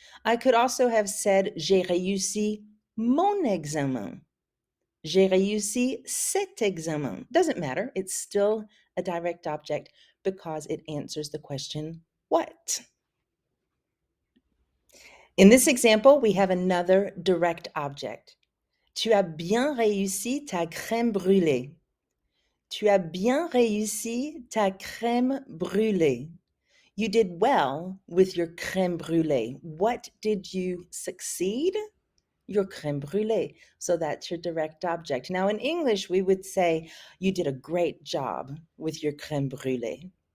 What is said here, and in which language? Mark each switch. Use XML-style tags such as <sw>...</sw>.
<en>I could also have said</en> <fr>j'ai réussi mon examen. J'ai réussi cet examen.</fr> <en>Doesn't matter. It's still a direct object because it answers the question, what? In this example, we have another direct object.</en> <fr>Tu as bien réussi ta crème brûlée. Tu as bien réussi ta crème brûlée.</fr> <en>You did well with your crème brûlée. What did you succeed? Your crème brûlée. So that's your direct object. Now in English, we would say you did a great job with your crème brûlée.</en>